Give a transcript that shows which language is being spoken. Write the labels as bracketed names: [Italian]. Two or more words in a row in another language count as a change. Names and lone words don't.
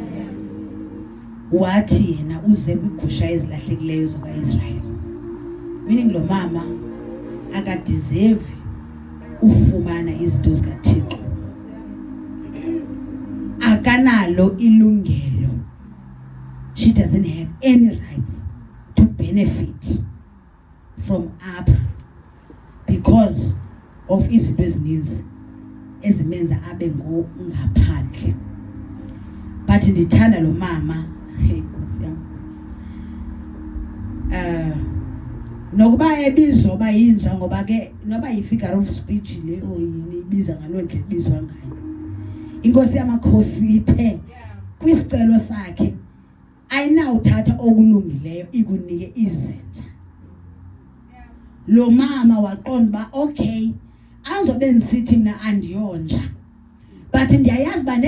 [Xhosa] wathi yena uze kwigusha ezilahlekileyo zikaIsrayeli meaning lo mama akadeserve ufumana izinto zikaThixo akanalo ilungelo [English] she doesn't have any rights to benefit from up because of [Xhosa] izinto ezininzi ezimenza abe ngaphandle but ndithanda lo mama hey Nkosi yami nokuba ebizwa ba yinja ngoba ke noba yi-figure of speech le oyini ibiza ngaloo ndlela ibizwa ngayo inkosi yamakhosi ithe kwisicelo sakhe ayinawuthatha okulungileyo ikunike izinja lo mama waqonda ba okay azobe ndisithi mina andiyonja but ndiyayazi ba